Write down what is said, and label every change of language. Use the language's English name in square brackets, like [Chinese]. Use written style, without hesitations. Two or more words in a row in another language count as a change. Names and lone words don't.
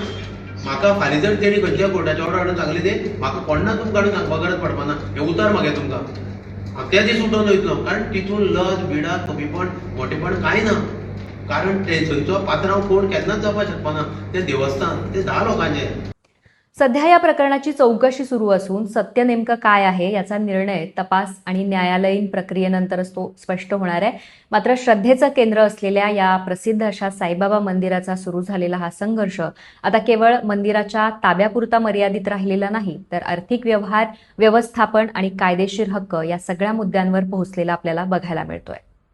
[Konkani] म्हाका फाल्यां जर तेणी खंयच्या कोर्टाच्या ऑर्डर हाडून सांगली ते म्हाका कोणा तुमकां हाडून सांगपाक गरज पडपाना. हें उतर मागे तुमकां. हांव त्या दीस उठोवन वयतलो, कारण तितून लज बिडा कमीपण मोठेपण कांय ना. कारण थंयचो पात्रांव कोण केन्नाच जावपाक शकपाना. ते देवस्थान ते 10 लोकांचें. [Marathi] सध्या या प्रकरणाची चौकशी सुरू असून सत्य नेमकं काय आहे याचा निर्णय तपास आणि न्यायालयीन प्रक्रियेनंतरच तो स्पष्ट होणार आहे. मात्र श्रद्धेचं केंद्र असलेल्या या प्रसिद्ध अशा साईबाबा मंदिराचा सुरू झालेला हा संघर्ष आता केवळ मंदिराच्या ताब्यापुरता मर्यादित राहिलेला नाही, तर आर्थिक व्यवहार, व्यवस्थापन आणि कायदेशीर हक्क या सगळ्या मुद्द्यांवर पोहोचलेला आपल्याला बघायला मिळतोय.